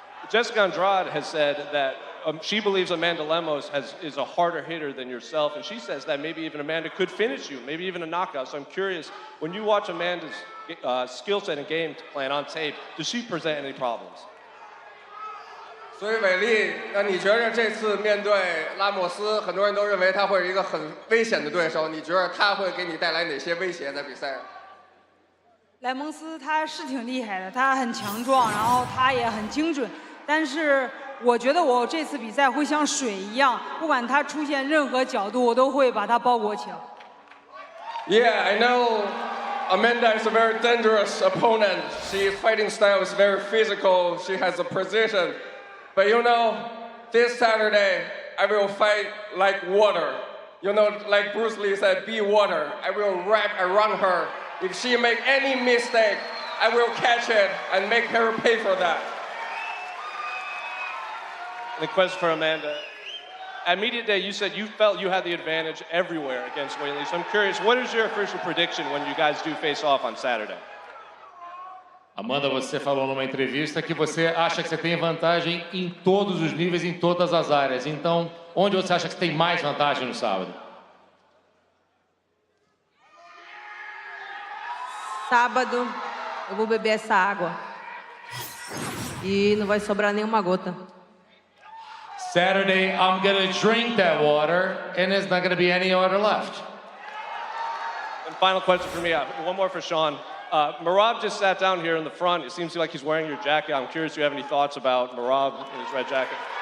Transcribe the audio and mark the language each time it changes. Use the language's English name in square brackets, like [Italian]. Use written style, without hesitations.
[English] Jessica Andrade has said that she believes Amanda Lemos is a harder hitter than yourself, and she says that maybe even Amanda could finish you, maybe even a knockout. So I'm curious, when you watch Amanda's skill set and game plan on tape, does she present any problems? [Chinese] 所以伟丽，那你觉得这次面对拉莫斯，很多人都认为他会是一个很危险的对手，你觉得他会给你带来哪些威胁在比赛上？莱蒙斯他是挺厉害的，他很强壮，然后他也很精准，但是我觉得我这次比赛会像水一样，不管他出现任何角度，我都会把他包裹起来。 [English] Yeah, I know Amanda is a very dangerous opponent. She fighting style is very physical. She has a precision. But this Saturday, I will fight like water. Like Bruce Lee said, be water. I will wrap around her. If she make any mistake, I will catch it and make her pay for that. The question for Amanda. At Media Day, you said you felt you had the advantage everywhere against Weili. So I'm curious, what is your official prediction when you guys do face off on Saturday? [Portuguese] Amanda, você falou numa entrevista que você acha que você tem vantagem em todos os níveis, em todas as áreas. Então, onde você acha que tem mais vantagem no sábado? Sábado, eu vou beber essa água. E não vai sobrar nenhuma gota. [English] Saturday, I'm going to drink that water, and there's not going to be any water left. And final question for me, one more for Sean. Merab just sat down here in the front. It seems like he's wearing your jacket. I'm curious if you have any thoughts about Merab in his red jacket.